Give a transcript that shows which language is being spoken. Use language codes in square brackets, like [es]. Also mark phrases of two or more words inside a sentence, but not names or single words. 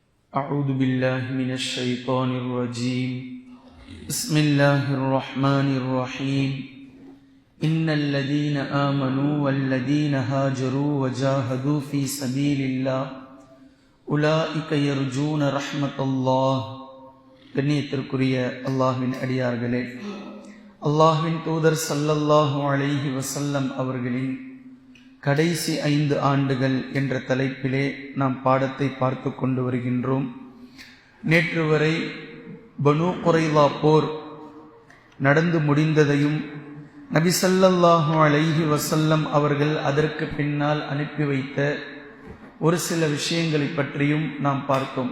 [ar] أعوذ بالله من الشيطان الرجيم بسم الله الرحمن الرحيم إن الذين آمنوا والذين هاجروا وجاهدوا في سبيل الله أولئك يرجون رحمة الله [ta] கண்ணியத்திற்குரிய அல்லாஹ்வின் அடியார்களே, அல்லாஹ்வின் தூதர் [ar] صلى الله عليه وسلم [ta] அவர்களின் கடைசி 5 ஆண்டுகள் என்ற தலைப்பிலே நாம் பாடத்தை பார்த்து கொண்டு வருகின்றோம். நேற்று வரை பனு குரைலா போர் நடந்து முடிந்ததையும் நபி [ar] صلى الله عليه وسلم [ta] அவர்கள் அதற்கு பின்னால் அனுப்பி வைத்த ஒரு சில விஷயங்களை பற்றியும் நாம் பார்த்தோம்.